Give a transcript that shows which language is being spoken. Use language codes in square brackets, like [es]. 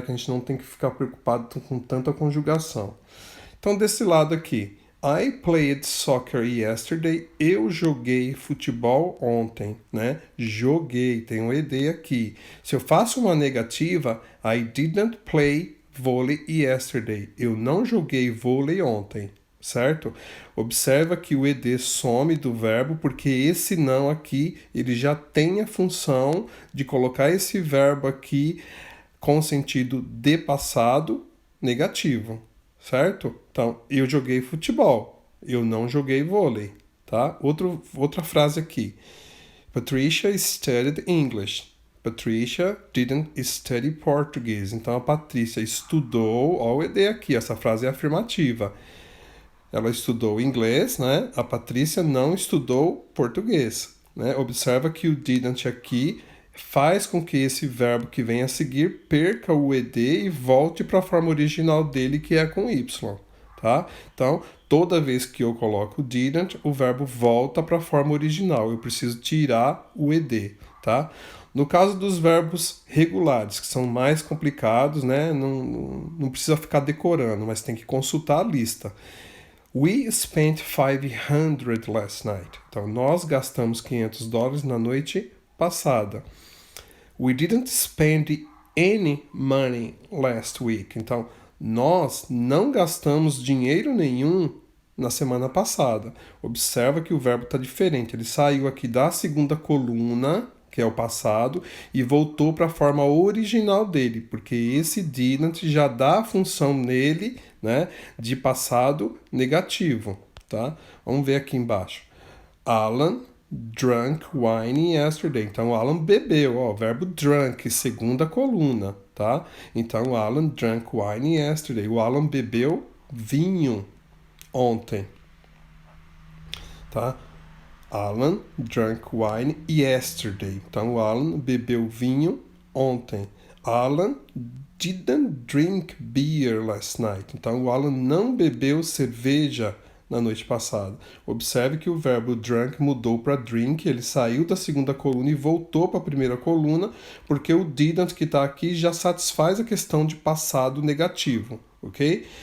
[pt] Que a gente não tem que ficar preocupado com tanta conjugação. Então, desse lado aqui, [en] I played soccer yesterday. [pt] Eu joguei futebol ontem, né? Joguei, tem um ed aqui. Se eu faço uma negativa, [en] I didn't play vôlei yesterday. [pt] Eu não joguei vôlei ontem, certo? Observa que o ed some do verbo porque esse não aqui, ele já tem a função de colocar esse verbo aqui com sentido de passado negativo, certo? Então, eu joguei futebol, eu não joguei vôlei, tá? Outra frase aqui. [en] Patricia studied English. Patricia didn't study Portuguese. [pt] Então a Patrícia estudou, olha o ed aqui, essa frase é afirmativa. Ela estudou inglês, né? A Patrícia não estudou português, né? Observa que o didn't aqui faz com que esse verbo que vem a seguir perca o ed e volte para a forma original dele, que é com y, tá? Então, toda vez que eu coloco didn't, o verbo volta para a forma original. Eu preciso tirar o ed, tá? No caso dos verbos regulares, que são mais complicados, né? Não precisa ficar decorando, mas tem que consultar a lista. [en] We spent $500 last night. [pt] Então, nós gastamos $500 na noite passada. [en] We didn't spend any money last week. [pt] Então, nós não gastamos dinheiro nenhum na semana passada. Observa que o verbo está diferente. Ele saiu aqui da segunda coluna, que é o passado, e voltou para a forma original dele, porque esse didn't já dá a função nele, né, de passado negativo, tá? Vamos ver aqui embaixo. Alan [en] drank wine yesterday. [pt] Então, o Alan bebeu, ó, o verbo drunk, segunda coluna, tá? Então, o [en] Alan drank wine yesterday. [pt] O Alan bebeu vinho ontem, tá? [en] Alan drank wine yesterday. [pt] Então, o Alan bebeu vinho ontem. [en] Alan didn't drink beer last night. [pt] Então, o Alan não bebeu cerveja na noite passada. Observe que o verbo drunk mudou para drink, ele saiu da segunda coluna e voltou para a primeira coluna, porque o didn't que está aqui já satisfaz a questão de passado negativo, ok?